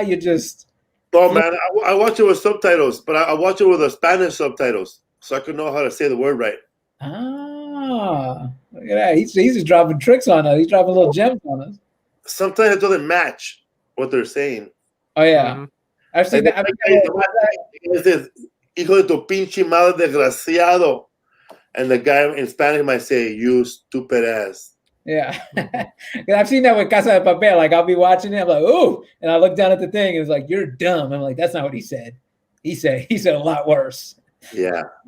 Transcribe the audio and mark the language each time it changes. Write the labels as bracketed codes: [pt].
[en] You just... No, man, I watch it with subtitles, but I watch it with the Spanish subtitles so I can know how to say the word right. Ah, look at that. He's just dropping tricks on us. He's dropping little gems on us. Sometimes it doesn't match what they're saying. Oh, yeah. I've seen that. [es] Hijo de tu pinche madre desgraciado. [en] And the guy in Spanish might say, you stupid ass. Yeah. I've seen that with Casa de Papel. Like, I'll be watching it. I'm like, ooh. And I look down at the thing. And it's like, you're dumb. I'm like, that's not what he said. He said a lot worse. Yeah.